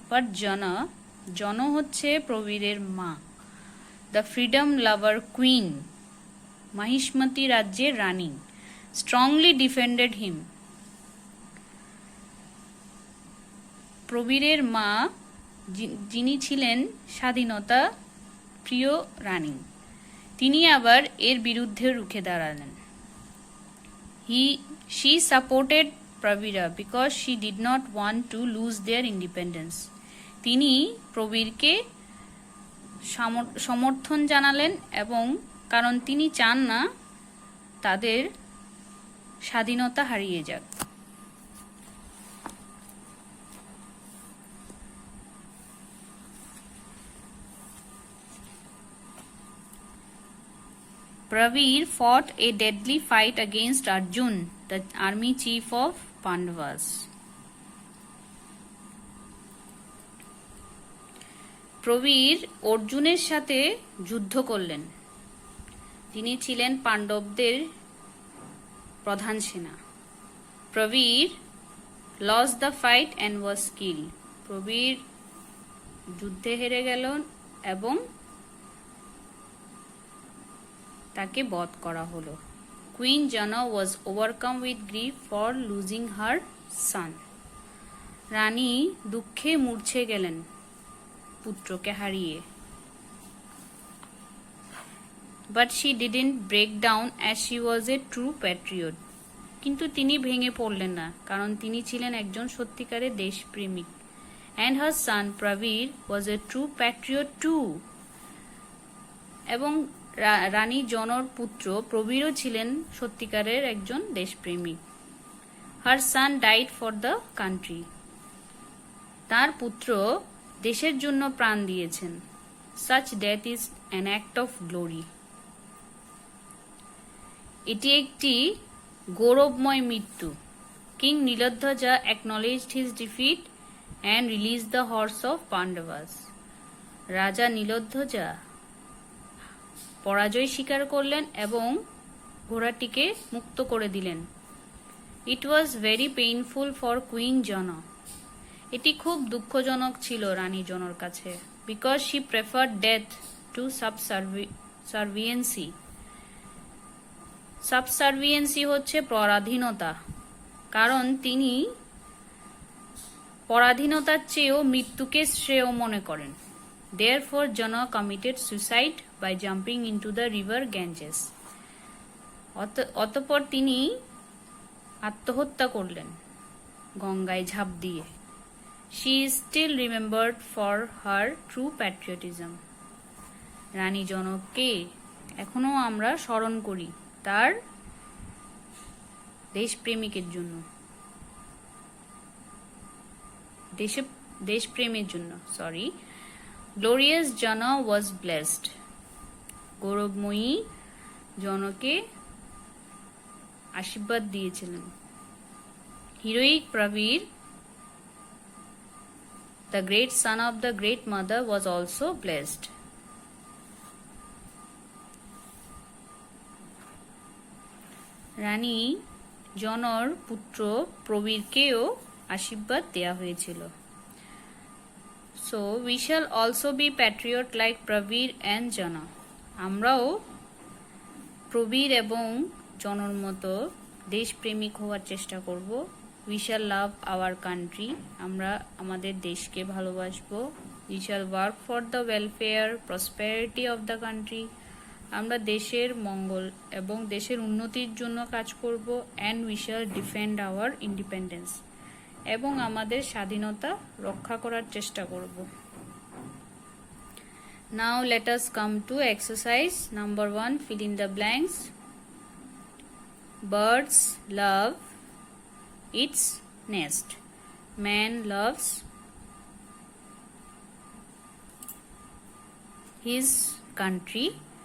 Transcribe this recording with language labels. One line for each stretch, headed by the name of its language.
English: but Jana
Bangla: হচ্ছে প্রবীরের মা,
English: the freedom lover queen,
Bangla: Mahishmati রাজ্যের রানী,
English: Strongly defended him.
Bangla: প্রবীরের মা যিনি ছিলেন স্বাধীনতা প্রিয় রানী, তিনি আবার এর বিরুদ্ধে রুখে দাঁড়ালেন।
English: She supported Pravira because she did not want to lose their independence.
Bangla: তিনি প্রবীরকে সমর্থন জানালেন এবং কারণ তিনি চান না তাদের স্বাধীনতা হারিয়ে যাক।
English: Pravir fought a deadly fight against Arjun, the army chief of Pandavas.
Bangla: Prabir অর্জুনের সাথে যুদ্ধ করলেন, তিনি ছিলেন পাণ্ডবদের প্রধান সেনা।
English: Prabir lost the fight and was killed.
Bangla: Prabir যুদ্ধে হেরে গেল এবং তাকে বধ করা হলো।
English: Queen Jana was overcome with grief for losing her son.
Bangla: রানী দুঃখে মূর্ছে গেলেন পুত্রকে হারিয়ে।
English: But she didn't break down as she was a true patriot.
Bangla: কিন্তু তিনি ভেঙে পড়লেন না, কারণ তিনি ছিলেন একজন সত্যিকারের দেশপ্রেমিক।
English: And her son Pravir was a true patriot too.
Bangla: এবং রানী জনর পুত্র প্রবীরও ছিলেন সত্যিকারের একজন দেশপ্রেমিক।
English: Her son died for the country.
Bangla: তার পুত্র দেশের জন্য প্রাণ দিয়েছেন।
English: Such death is an act of glory.
Bangla: এটি একটি গৌরবময় মৃত্যু।
English: King Nilodhaja acknowledged his defeat and released the horse of Pandavas.
Bangla: রাজা নীলধ্বজা পরাজয় স্বীকার করলেন এবং ঘোড়াটিকে মুক্ত করে দিলেন।
English: It was very painful for Queen Jana.
Bangla: এটি খুব দুঃখজনক ছিল রানী জনর কাছে।
English: Because she preferred death to subserviency.
Bangla: সাবসার্ভিয়েন্সি হচ্ছে পরাধীনতা, কারণ তিনি পরাধীনতার চেয়েও মৃত্যুকে শ্রেয় মনে করেন।
English: Therefore Jana committed suicide by jumping into the river Ganges.
Bangla: অতঃপর তিনি আত্মহত্যা করলেন গঙ্গায় ঝাঁপ দিয়ে।
English: She is still remembered for her true patriotism.
Bangla: রানী জনককে এখনো আমরা স্মরণ করি তার দেশপ্রেমিকের জন্য, দেশপ্রেমের জন্য।
English: Glorious Jana was blessed.
Bangla: গৌরবময়ী জনকে আশীর্বাদ দিয়েছিলেন।
English: Heroic Pravir, the great son of the great mother, was also blessed.
Bangla: Rani genre পুত্র প্রবীরকেও আশীর্বাদ দেয়া হয়েছিল।
English: So we shall also be patriot like Pravir and Jana.
Bangla: আমরাও প্রবীর এবং জনর মতো দেশপ্রেমিক হওয়ার চেষ্টা করব।
English: We shall love our country.
Bangla: আমরা আমাদের দেশকে ভালোবাসবো।
English: We shall work for the welfare, prosperity of the country.
Bangla: আমরা দেশের মঙ্গল এবং দেশের উন্নতির জন্য কাজ করব।
English: And we shall defend our independence.
Bangla: এবং আমাদের স্বাধীনতা রক্ষা করার চেষ্টা করব।
English: Now let us come to exercise number 1. Fill in the blanks. birds love its nest. Man loves his country.